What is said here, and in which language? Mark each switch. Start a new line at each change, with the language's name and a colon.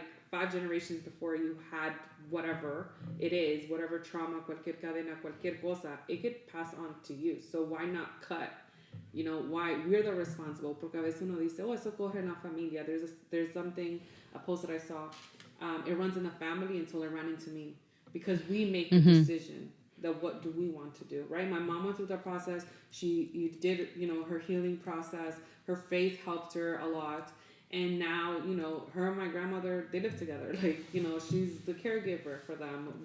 English: 5 generations before you had whatever it is, whatever trauma,
Spanish: cualquier cadena, cualquier cosa,
English: it could pass on to you. So why not cut? You know, why we're the responsible?
Spanish: Porque a veces uno dice, oh, eso corre en la familia.
English: There's something, a post that I saw. It runs in the family until it ran into me, because we make the decision that what do we want to do, right? My mom went through that process. She did, you know, her healing process. Her faith helped her a lot. And now, you know, her and my grandmother, they live together. Like, you know, she's the caregiver for them.